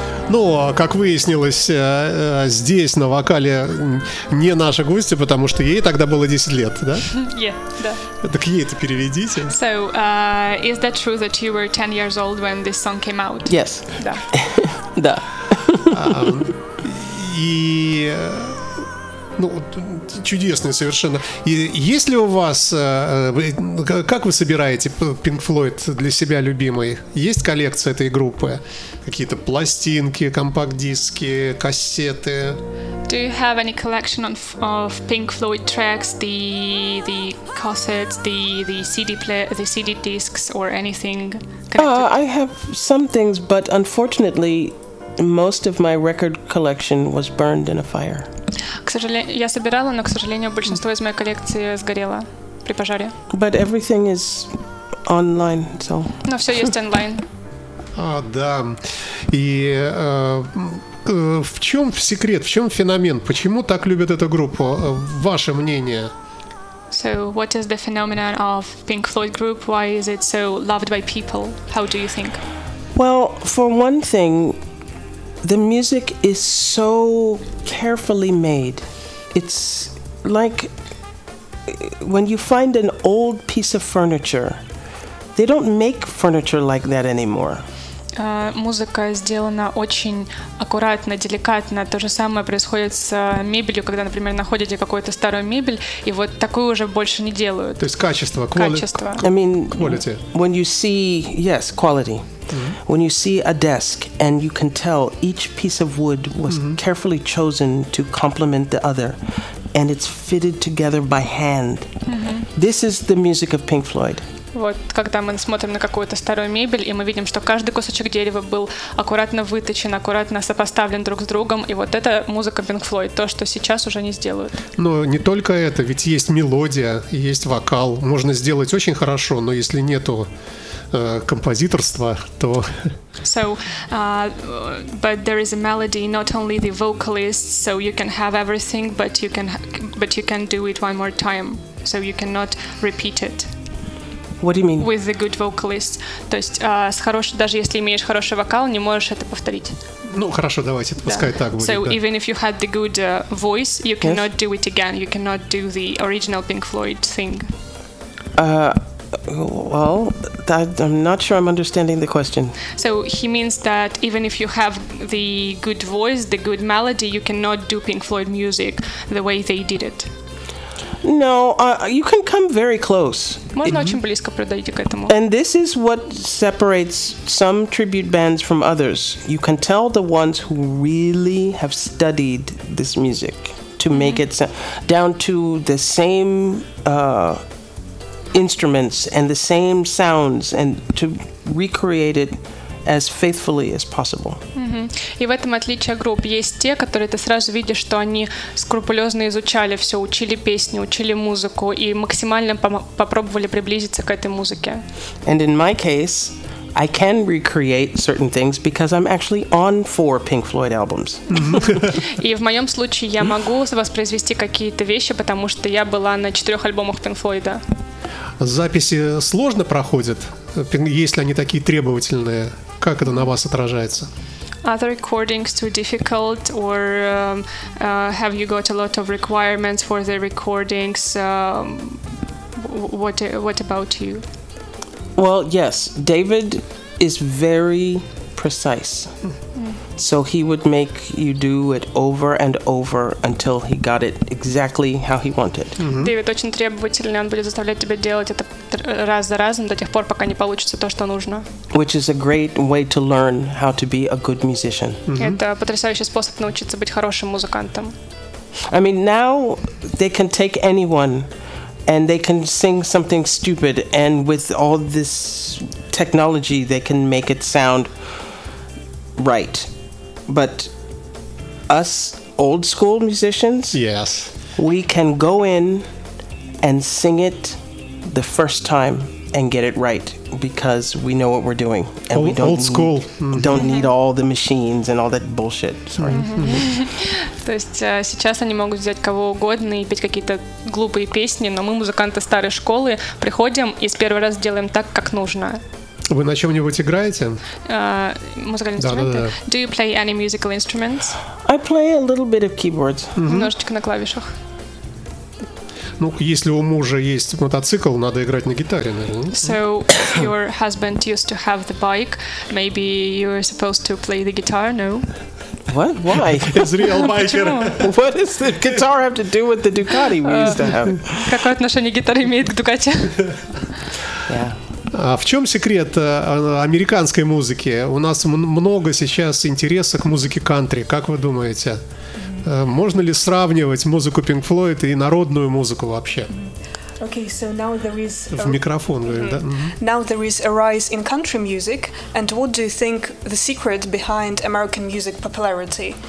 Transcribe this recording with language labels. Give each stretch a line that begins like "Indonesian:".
Russian: Но, как выяснилось, здесь на вокале не наша гостья, потому что ей тогда было 10 лет, да?
English: Yeah,
Russian: да. Так ей-то переведите.
English: So, is that true that you were 10 years old when this song came out? Yes.
Russian: Да. Да. И... Ну, чудесные совершенно. И есть ли у вас, как вы собираете Pink Floyd для себя любимой? Есть коллекция этой группы? Какие-то пластинки, компакт-диски, кассеты?
English: Do you have any collection of Pink Floyd tracks, the cassettes, the CD player, the CD discs or anything? I have some things, but unfortunately, most of my record collection was burned in a fire.
Russian: К сожалению, я собирала, но, к сожалению, большинство из моей коллекции сгорело при пожаре.
English: But everything is online, so.
Russian: Но все есть онлайн. А, да. И в чем секрет, в чем феномен? Почему так любят эту группу? Ваше мнение?
English: So, what is the phenomenon of Pink Floyd group? Why is it so loved by people? How do you think? Well, for one thing, the music is so carefully made. It's like when you find an old piece of furniture. They don't make furniture like that anymore.
Russian: Музыка сделана очень аккуратно, деликатно. То же самое происходит с мебелью, когда, например, находите какую-то старую мебель, и вот такую уже больше не делают. То есть качество, качество.
English: I mean, quality. When you see, yes, quality. Mm-hmm. When you see a desk and you can tell each piece of wood was mm-hmm. carefully chosen to complement the other, and it's fitted together by hand. Mm-hmm. This is the music of Pink Floyd.
Russian: Вот когда мы смотрим на какую-то старую мебель, и мы видим, что каждый кусочек дерева был аккуратно выточен, аккуратно сопоставлен друг с другом, и вот это музыка Pink Floyd, то, что сейчас уже не сделают. Но не только это, ведь есть мелодия, есть вокал. Можно сделать очень хорошо, но если нету композиторства, то...
English: So, but there is a melody, not only the vocalist, so you can have everything, but you can do it one more time, so you cannot repeat it. What do you mean? With the good vocalist.
Russian: То есть с хорошим, даже если имеешь хороший вокал, не можешь это повторить. Ну хорошо, давайте, пускай да. так будет.
English: So
Russian: да.
English: even if you had the good voice, you cannot yes? do it again. You cannot do the original Pink Floyd thing. Well, I'm not sure I'm understanding the question. So he means that even if you have the good voice, the good melody, you cannot do Pink Floyd music the way they did it. No, you can come very close.
Russian: Можно mm-hmm. очень близко подойти к этому.
English: And this is what separates some tribute bands from others. You can tell the ones who really have studied this music to make mm-hmm. it down to the same instruments and the same sounds and to recreate it as faithfully as possible.
Russian: Mm-hmm. И в этом отличие групп. Есть те, которые ты сразу видишь, что они скрупулезно изучали все, учили песни, учили музыку и максимально попробовали приблизиться к этой музыке.
English: And in my case, I can recreate certain things because I'm actually on 4 Pink Floyd albums.
Russian: И в моем случае я могу воспроизвести какие-то вещи, потому что я была на 4 альбомах Pink Floyd. Записи сложно проходят, если они такие требовательные. Как это на вас отражается?
English: Are the recordings too difficult, or have you got a lot of requirements for the recordings? What about you? Well, yes, David is very precise, so he would make you do it over and over until he got it exactly how he wanted.
Russian: Дэвид очень требовательный, он будет заставлять тебя делать это раз за разом до тех пор, пока не получится то, что нужно.
English: Which is a great way to learn how to be a good musician.
Russian: Это потрясающий способ научиться быть хорошим музыкантом.
English: I mean, now they can take anyone and they can sing something stupid, and with all this technology they can make it sound right. But us old school musicians, yes, we can go in and sing it the first time and get it right because we know what we're doing, and old, we don't old school mm-hmm. don't need all the machines and all that bullshit.
Russian: То есть сейчас они могут взять кого угодно и петь какие-то глупые песни, но мы, музыканты старой школы, приходим и с первого раза делаем так, как нужно. Вы на чем-нибудь играете? Музыкальный инструмент? Да.
English: Do you play any musical instruments? I play a little bit of keyboard.
Russian: Немножечко на клавишах. Ну, если у мужа есть мотоцикл, надо играть на гитаре, наверное.
English: So, if your husband used to have the bike, maybe you're supposed to play the guitar, no? What? Why? He's a real biker. What does the guitar have to do with the Ducati we used to have?
Russian: Какое отношение гитара имеет к Ducati? А в чем секрет американской музыки? У нас много сейчас интереса к музыке кантри. Как вы думаете, можно ли сравнивать музыку Pink Floyd и народную музыку вообще?
English: Okay, so now there is
Russian: в микрофон, да?
English: Now there is a rise in country music, and what do you think the secret behind American music popularity?